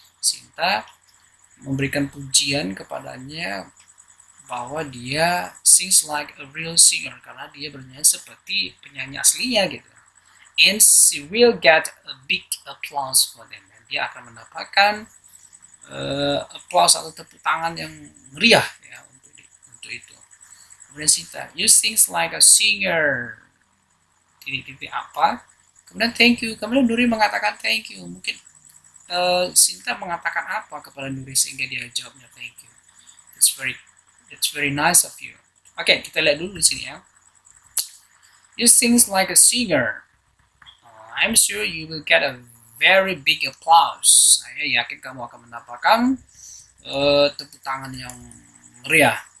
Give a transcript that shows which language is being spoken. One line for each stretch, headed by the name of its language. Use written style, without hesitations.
Indonesian: Sinta memberikan pujian kepadanya bahwa dia
English: sings like a real singer,
Indonesian: karena dia bernyanyi seperti penyanyi aslinya gitu.
English: And she will get a big applause for them.
Indonesian: Dan dia akan mendapatkan applause atau tepuk tangan yang meriah ya untuk itu. Kemudian
English: Sinta, you sings like a singer.
Indonesian: Titik-titik apa? Kemudian
English: thank you.
Indonesian: Kemudian Nuri mengatakan
English: thank you.
Indonesian: Mungkin Sinta mengatakan apa kepada Nuri sehingga dia jawabnya thank you.
English: That's very nice of you.
Indonesian: Oke, kita lihat dulu di sini ya.
English: You sings like a singer. I'm sure you will get a very big applause.
Indonesian: Saya yakin kamu akan mendapatkan tepuk tangan yang meriah.